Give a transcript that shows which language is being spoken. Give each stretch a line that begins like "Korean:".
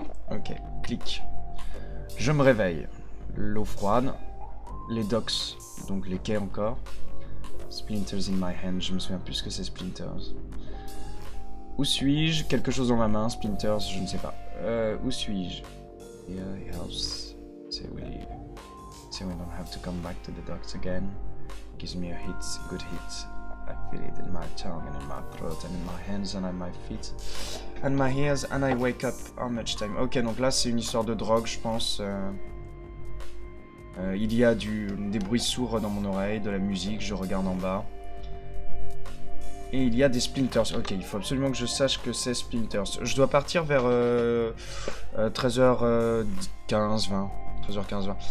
French: Ok, clic. Je me réveille. L'eau froide. Les docks, donc les quais encore.
English: Splinters in my hand,
French: je me souviens plus ce que c'est Splinters. Où suis-je? Quelque chose dans ma main, Splinters, je ne sais pas. Où suis-je?
English: Here, house. Say we don't have to come back to the docks again. Gives me a hit, a good hit. I feel it in my tongue and in my throat and in my hands and on my feet. And my ears and I wake up how much time.
French: Ok, donc là c'est une histoire de drogue, je pense. Il y a des bruits sourds dans mon oreille, de la musique, je regarde en bas. Et il y a des splinters. Ok, il faut absolument que je sache que c'est splinters. Je dois partir vers 13h15, 20. 13h15, 20.